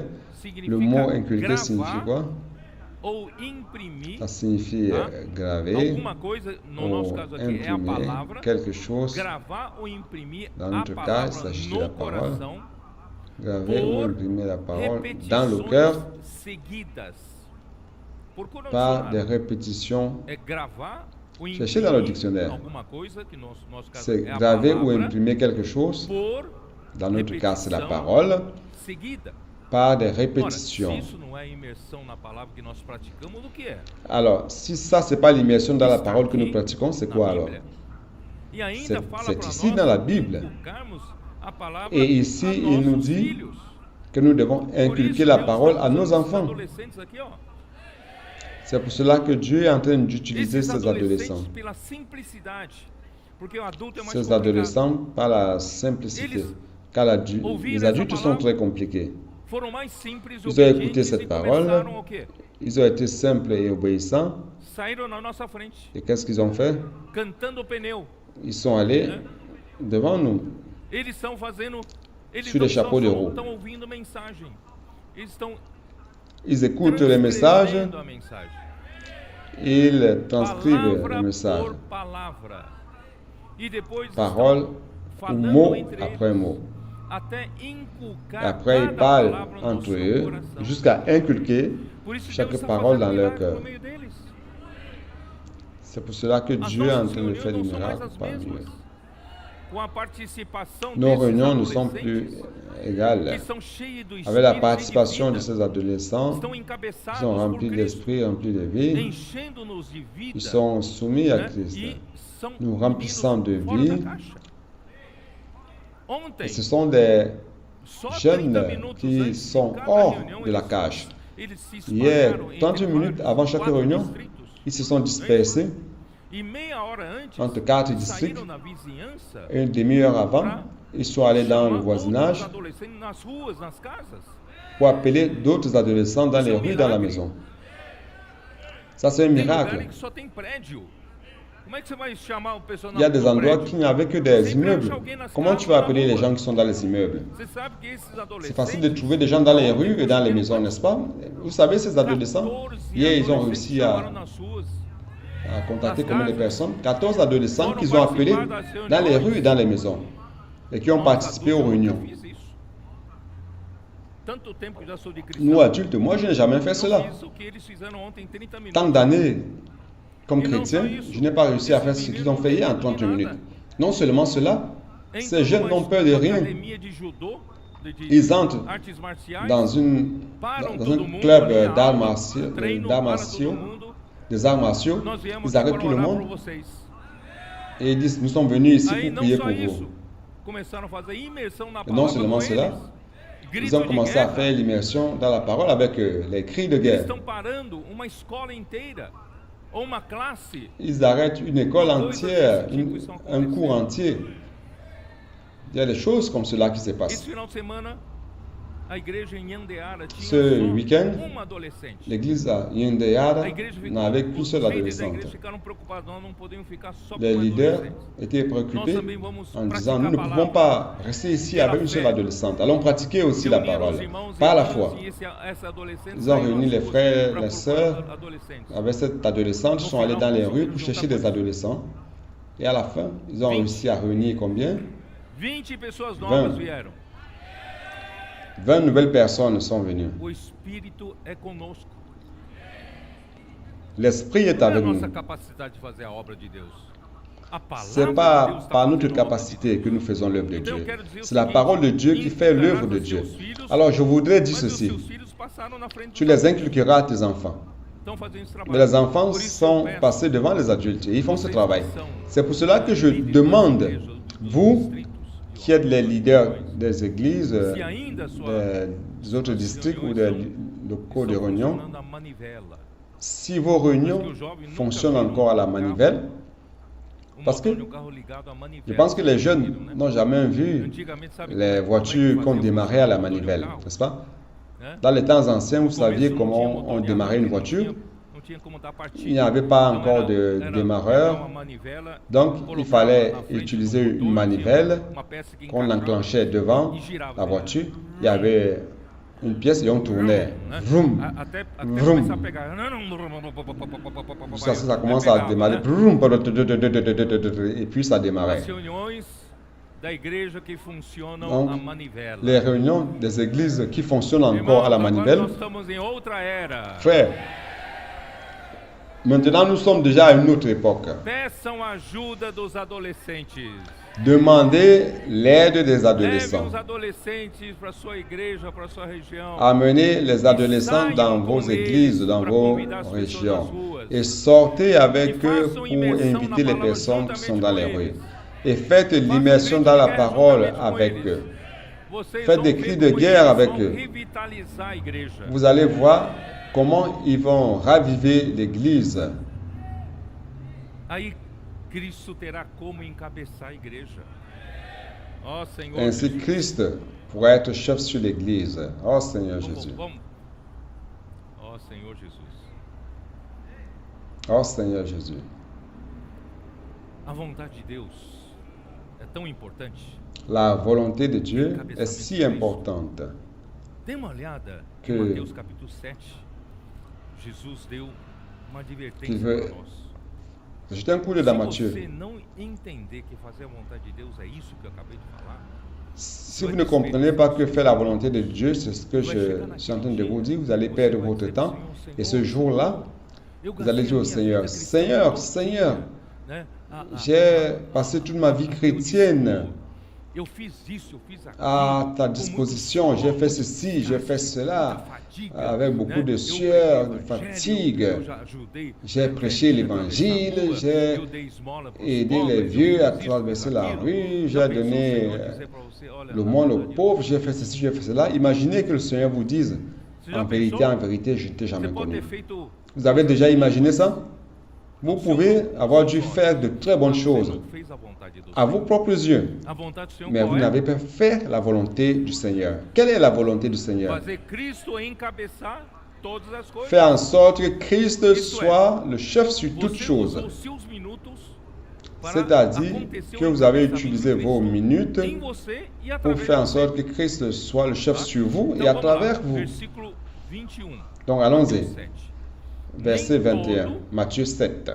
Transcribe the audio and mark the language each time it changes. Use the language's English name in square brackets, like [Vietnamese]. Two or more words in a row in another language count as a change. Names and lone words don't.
[French] Le mot inculquer signifie quoi? Ça signifie graver ou imprimer quelque chose. Dans notre cas, il s'agit de la parole. Graver ou imprimer la parole dans le [Portuguese] repetições [French] cœur [Portuguese] seguidas. [French] par des répétitions. [Portuguese] É gravar ou [French] Cherchez dans le [Portuguese] imprimir [French] dictionnaire. [Portuguese] alguma coisa, que no nosso caso [French] C'est [Portuguese] é a [French] graver ou [Portuguese] palavra, [French] imprimer quelque chose. [Portuguese] por [French] Dans notre cas, c'est la [Portuguese] repetição [French] parole [Portuguese] seguida. [French] par des [Portuguese] Ora, se [French] répétitions. [Portuguese] isso não é imersão na palavra que nós praticamos, o que é? [French] Alors, si ça, c'est pas l'immersion dans la [Portuguese] Está [French] parole que nous [Portuguese] aqui [French] pratiquons, c'est [Portuguese] na [French] quoi alors? [Portuguese] Bíblia. E ainda [French] C'est [Portuguese] fala para [French] ici [Portuguese] nós [French] dans la Bible. [Portuguese] inculcarmos a palavra [French] Et ici, [Portuguese] a [French] il nous [Portuguese] nossos [French] dit [Portuguese] filhos. [French] que nous devons [Portuguese] Por [French] inculquer [Portuguese] isso, [French] la [Portuguese] Deus [French] parole [Portuguese] está [French] à nos [Portuguese] usando esses [French] enfants. [Portuguese] adolescentes aqui, ó. [French] C'est pour cela que Dieu est en train d'utiliser [Portuguese] Esses [French] ces adolescents. [Portuguese] adolescentes pela simplicidade, porque o adulto é mais [French] Ces [Portuguese] complicado. [French] adolescents par la simplicité. Car les adultes sont très compliqués. [Portuguese] Foram mais simples, [French] Ils ont écouté [Portuguese] obedientes [French] cette [Portuguese] e [French] parole. [Portuguese] começaram o quê? [French] Ils ont été simples et obéissants. [Portuguese] Saíram na nossa frente, [French] Et qu'est-ce qu'ils ont fait? [Portuguese] cantando o pneu. [French] Ils sont allés devant nous. [Portuguese] Eles estão fazendo. Eles [French] Sur [Portuguese] não [French] les chapeaux de roue. [Portuguese] estão ouvindo mensagem. Eles estão [French] Ils écoutent les messages, [Portuguese] transcrevendo a mensagem. [French] ils transcrivent [Portuguese] Palavra [French] le message. [Portuguese] por palavra. E depois [French] Parole [Portuguese] estão [French] ou [Portuguese] falando [French] mot [Portuguese] entre [French] après [Portuguese] eles, [French] mot. [Portuguese] até inculcar [French] Et après, ils [Portuguese] cada [French] parlent [Portuguese] palavra no [French] entre [Portuguese] seu [French] eux [Portuguese] coração. [French] jusqu'à inculquer [Portuguese] Por isso [French] chaque [Portuguese] Deus está [French] parole [Portuguese] fazendo [French] dans leur [Portuguese] milagre [French] cœur. [Portuguese] no meio deles. [French] C'est pour cela que [Portuguese] As [French] Dieu est en [Portuguese] nossas [French] train de faire des [Portuguese] reuniões não são mais [French] miracles [Portuguese] as [French] parmi [Portuguese] mesmas. [French] eux. [Portuguese] Com a participação [French] Nos [Portuguese] desses [French] réunions ne sont plus [Portuguese] adolescentes [French] égales. [Portuguese] que são cheios do [French] Avec [Portuguese] Espírito, [French] la [Portuguese] cheios de [French] participation de [Portuguese] vida, [French] ces adolescents, [Portuguese] estão [French] ils [Portuguese] encabeçados [French] sont [Portuguese] por [French] remplis [Portuguese] Cristo, [French] d'esprit, remplis de vie, [Portuguese] enchendo-nos de vida, [French] ils sont soumis à [Portuguese] né? [French] Christ. [Portuguese] E são [French] Nous remplissant de [Portuguese] meninos fora [French] vie. [Portuguese] da caixa. Ontem, [French] Et ce sont des [Portuguese] só 30 [French] jeunes [Portuguese] minutos [French] qui [Portuguese] antes de [French] sont [Portuguese] cada [French] hors [Portuguese] reunião, [French] de la [Portuguese] eles- [French] cage. [Portuguese] eles se [French] Hier, [Portuguese] espalharam entre [French] 30 minutes [Portuguese] vários [French] avant chaque [Portuguese] 4 [French] réunion, [Portuguese] distritos. [French] ils se sont dispersés [Portuguese] E meia hora antes, [French] entre 4 districts. [Portuguese] saíram na vizinhança [French] Une demi-heure avant, ils sont allés dans le [Portuguese] chamar outros [French] voisinage [Portuguese] adolescentes nas ruas, nas casas. [French] pour appeler d'autres adolescents dans les rues, dans la maison. Ça, c'est un [Portuguese] Tem [French] miracle. [Portuguese] lugares que só tem prédio. Como é que você vai chamar o pessoal [French] Il y a des [Portuguese] no [French] endroits [Portuguese] prédio? [French] qui n'avaient que des immeubles. Comment tu vas appeler les gens qui sont dans les immeubles? [Portuguese] Você sabe que esses [French] C'est facile de [Portuguese] adolescentes [French] trouver des gens dans les rues et dans les maisons, n'est-ce pas? Vous savez, ces adolescents, [Portuguese] 14 [French] hier, ils ont [Portuguese] adolescentes [French] réussi [Portuguese] chamaram [French] à [Portuguese] nas ruas. [French] contacter combien de personnes? 14 adolescents qu'ils ont appelés dans les rues et dans les maisons et qui ont participé aux réunions. [Portuguese] Eu fiz isso. Tanto tempo que já sou de cristão. [French] Nous, adultes, moi, je n'ai jamais fait [Portuguese] Eu [French] cela. [Portuguese] fiz o que eles fizeram ontem em 30 minutos. [French] Tant d'années comme chrétien, je n'ai pas réussi à faire ce qu'ils ont fait hier en 30 minutes. Non seulement cela, ces jeunes n'ont peur de rien. [Portuguese] Academia de judô, [French] Ils entrent [Portuguese] artes marciais, [French] dans [Portuguese] param [French] un [Portuguese] todo mundo, [French] club [Portuguese] ali na [French] d'arts [Portuguese] aula, [French] martiaux, [Portuguese] treino, [French] d'arts [Portuguese] para [French] martiaux, [Portuguese] todo mundo. [French] des arts martiaux. [Portuguese] Nós viemos [French] Ils [Portuguese] aqui [French] arrêtent [Portuguese] para [French] tout le [Portuguese] orar por [French] monde [Portuguese] vocês. [French] et ils disent, nous sommes venus ici [Portuguese] Aí [French] pour [Portuguese] não [French] prier [Portuguese] só [French] pour [Portuguese] isso, [French] vous. [Portuguese] começaram a fazer imersão na [French] Et [Portuguese] palavra [French] non seulement [Portuguese] com [French] cela, [Portuguese] eles. [French] ils [Portuguese] Grito [French] ont [Portuguese] de [French] commencé à [Portuguese] guerra. [French] faire l'immersion dans la parole avec les cris de [Portuguese] Eles [French] guerre. [Portuguese] estão parando uma escola inteira ou uma classe. [French] Ils arrêtent une école entière, un cours entier. Il y a des choses comme cela qui se [Portuguese] Esse [French] passent. [Portuguese] final de semana, a igreja em Yandeara tinha [French] Ce [Portuguese] só [French] week-end, [Portuguese] uma adolescente. [French] L'église à Yandeyara [Portuguese] A igreja ficou, [French] n'avait qu'une [Portuguese] os [French] seule [Portuguese] líderes da [French] adolescente. [Portuguese] igreja ficaram preocupados, nós não podemos ficar só com [French] Les leaders [Portuguese] adolescentes. [French] étaient préoccupés [Portuguese] Nós também vamos [French] en disant, [Portuguese] praticar [French] nous ne [Portuguese] a [French] pouvons [Portuguese] palavra. [French] pas rester ici avec une seule adolescente. Allons pratiquer aussi la [Portuguese] Reuniram os [French] parole, [Portuguese] irmãos e [French] par la [Portuguese] irmãs [French] foi. [Portuguese] e essa adolescente [French] Ils ont [Portuguese] saiu [French] réuni [Portuguese] nas [French] les [Portuguese] ruas [French] frères, [Portuguese] pra [French] les [Portuguese] procurar [French] sœurs. [Portuguese] adolescentes. [French] Avec cette adolescente, ils sont allés dans les rues pour chercher des adolescents. Et à la fin, ils ont réussi à réunir combien? [Portuguese] 20 pessoas novas [French] 20. [Portuguese] vieram. [French] 20 nouvelles personnes sont venues. [Portuguese] O Espírito é conosco. [French] L'Esprit est [Portuguese] Não é a [French] avec nous. [Portuguese] nossa capacidade de fazer a obra de Deus. A palavra [French] Ce n'est [Portuguese] de [French] pas [Portuguese] Deus está [French] par notre [Portuguese] fazendo a obra de [French] capacité que nous faisons l'œuvre de [Portuguese] Então, eu [French] Dieu. [Portuguese] quero dizer o [French] C'est la [Portuguese] seguinte, [French] parole de Dieu qui fait l'œuvre de Dieu. Alors je voudrais dire [Portuguese] Mas os [French] ceci. [Portuguese] seus filhos passaram na frente [French] Tu [Portuguese] dos [French] les inculqueras à tes enfants. [Portuguese] estão fazendo esse trabalho. [French] Mais les enfants [Portuguese] Por isso eu [French] sont [Portuguese] peço, [French] passés devant les adultes et ils font ce [Portuguese] vocês [French] travail. [Portuguese] que são [French] C'est pour cela que je [Portuguese] líderes das [French] demande, [Portuguese] igrejas, dos [French] vous [Portuguese] distritos, [French] qui êtes les leaders des églises, [Portuguese] se ainda a sua [French] des autres districts ou des locaux de [Portuguese] estão [French] réunion, [Portuguese] funcionando a manivela, [French] si vos réunions fonctionnent encore à la manivelle, parce que [Portuguese] motor de um carro ligado à manivela, [French] je pense que les jeunes [Portuguese] né? [French] n'ont jamais vu [Portuguese] Antigamente, sabe [French] les voitures qu'on démarrait à la manivelle, n'est-ce pas? Dans les temps anciens, vous saviez comment on démarrait une voiture. Il n'y avait pas encore de démarreur, donc il fallait utiliser une manivelle qu'on enclenchait devant la voiture. Il y avait une pièce et on tournait. Vroom, vroom. Ça commence à démarrer. Vroom, et puis ça démarrait. [Portuguese] Nas reuniões, da igreja que funcionam [French] Donc, [Portuguese] a manivela. [French] les réunions des églises qui fonctionnent encore à la [Portuguese] Agora [French] manivelle. [Portuguese] nós estamos em outra era. [French] Frère, maintenant nous sommes déjà à une autre époque. [Portuguese] Peçam ajuda dos adolescentes. [French] Demandez l'aide des [Portuguese] Levem [French] adolescents. [Portuguese] os adolescentes para sua igreja, para sua região. [French] Amenez les adolescents dans vos églises, dans vos régions. Et sortez avec eux pour inviter les personnes qui sont dans les rues. Et faites l'immersion dans la parole avec eux. [Portuguese] Vocês [French] Faites [Portuguese] vão [French] des [Portuguese] ver [French] cris de [Portuguese] como [French] guerre [Portuguese] eles [French] avec [Portuguese] vão [French] eux. [Portuguese] revitalizar a igreja. [French] Vous allez voir comment ils vont raviver l'église. [Portuguese] Aí Cristo terá como encabeçar a igreja. Ó Senhor [French] Ainsi, [Portuguese] Jesus. [French] Christ pourra être chef sur l'église. Oh Seigneur Jésus. [Portuguese] Vamos. Ó Senhor Jesus. [French] Oh Seigneur Jésus. [Portuguese] A vontade de Deus é tão importante. [French] La volonté de Dieu est si importante. [Portuguese] Dê uma olhada [French] Que- [Portuguese] em Mateus capítulo 7. Jesus deu uma advertência [French] Que veut- [Portuguese] para nós. [French] Jetez un coup d'œil dans [Portuguese] Se [French] Matthieu. [Portuguese] você não entender que fazer a vontade de Deus é isso que eu acabei de falar, [French] Si vous ne comprenez pas que faire la volonté de Dieu, c'est ce que je suis en train de vous dire, vous allez perdre votre temps. Et ce jour-là, [Portuguese] eu [French] vous allez [Portuguese] gastei [French] dire [Portuguese] a [French] au [Portuguese] minha [French] Seigneur, [Portuguese] vida cristã [French] Seigneur, [Portuguese] todinha, [French] Seigneur, [Portuguese] né? [French] j'ai passé toute ma vie chrétienne [Portuguese] Eu fiz isso, eu fiz aquilo, [French] à ta [Portuguese] com [French] disposition. [Portuguese] muito [French] J'ai [Portuguese] suor, [French] fait [Portuguese] muito [French] ceci, j'ai fait [Portuguese] cansaço, [French] cela, [Portuguese] muita fadiga, [French] avec beaucoup [Portuguese] né? [French] de [Portuguese] Eu [French] sueur, de [Portuguese] preguei o [French] fatigue. [Portuguese] evangelho, eu já ajudei, [French] J'ai prêché l'évangile, j'ai [Portuguese] eu dei esmola pros [French] aidé [Portuguese] pobres, [French] les [Portuguese] eu [French] vieux [Portuguese] fiz [French] à [Portuguese] isso, [French] traverser [Portuguese] fiz [French] la [Portuguese] aquilo. [French] rue, [Portuguese] Já [French] j'ai [Portuguese] pensou o [French] donné [Portuguese] Senhor dizer pra você, olha, [French] le [Portuguese] na [French] monde aux [Portuguese] verdade, [French] pauvres, j'ai fait ceci, j'ai fait cela. Imaginez que le Seigneur vous dise, [Portuguese] Você já [French] en vérité, je ne t'ai [Portuguese] Você [French] jamais [Portuguese] pode ter [French] connu. [Portuguese] feito [French] Vous avez déjà imaginé ça? Vous pouvez avoir dû faire de très bonnes [Portuguese] Você [French] choses [Portuguese] não fez a vontade do [French] à [Portuguese] Senhor. [French] vos propres yeux, [Portuguese] A vontade do Senhor [French] mais [Portuguese] qual [French] vous [Portuguese] é? [French] n'avez pas fait la volonté du Seigneur. Quelle est la volonté du Seigneur? [Portuguese] Fazer Cristo encabeçar todas as coisas. [French] Faire en sorte que Christ soit le chef sur toutes [Portuguese] Você [French] choses. [Portuguese] usou seus minutos para [French] C'est-à-dire [Portuguese] acontecer [French] que [Portuguese] o [French] vous avez [Portuguese] encabeçamento [French] utilisé [Portuguese] de [French] vos [Portuguese] Cristo [French] minutes [Portuguese] em você e [French] pour [Portuguese] através [French] faire en [Portuguese] de [French] sorte [Portuguese] você. [French] que Christ soit le chef sur vous [Portuguese] Então, [French] et à [Portuguese] vamos lá, [French] travers vous. [Portuguese] Versículo 21. [French] Donc allons-y. [Portuguese] Mateus 7. [French] Verset [Portuguese] Nem [French] 21, [Portuguese] todo [French] Matthieu 7.